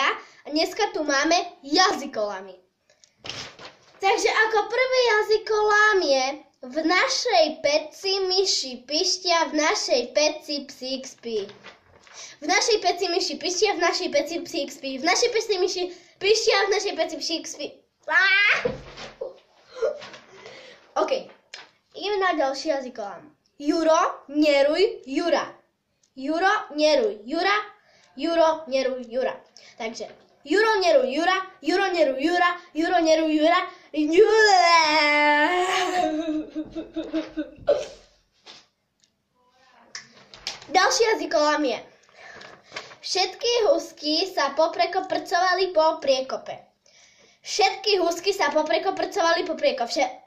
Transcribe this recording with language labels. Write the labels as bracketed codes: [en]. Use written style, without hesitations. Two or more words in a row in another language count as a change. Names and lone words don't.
[sk] A dneska tu máme jazykolamy. Takže ako prvý jazykolám je: v našej peci myši pištia, v našej peci psík spí. V našej peci myši pištia, v našej peci psík spí. V našej peci myši pištia, v našej peci psík spí. OK, ideme na ďalší jazykolám. Juro, neruj, Jura. Juro, neruj, Jura. Juro, neruj, Jura. Takže Juro, neruj, Jura. Juro, neruj, Jura. Juro, neruj, Jura. Ďalší jazykolám je: všetky husky sa poprekoprcovali po priekope. Všetky husky sa poprekoprcovali po priekope.